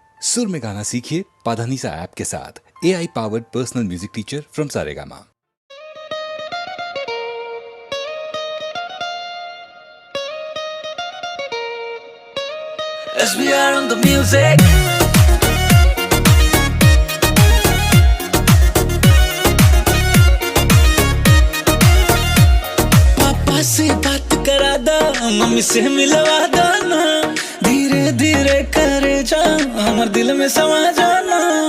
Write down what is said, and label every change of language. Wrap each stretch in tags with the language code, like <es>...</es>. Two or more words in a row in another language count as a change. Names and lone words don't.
<hi>सुर में गाना सीखिए पाधानीसा ऐप के साथ।</hi> <en>AI powered personal music teacher from Saregama. SBR on the music.</en> <hi>पापा से बात करा दो, मम्मी से मिलवा दो ना। धीरे धीरे करे जा, हमारे दिल में समा जाना।</hi>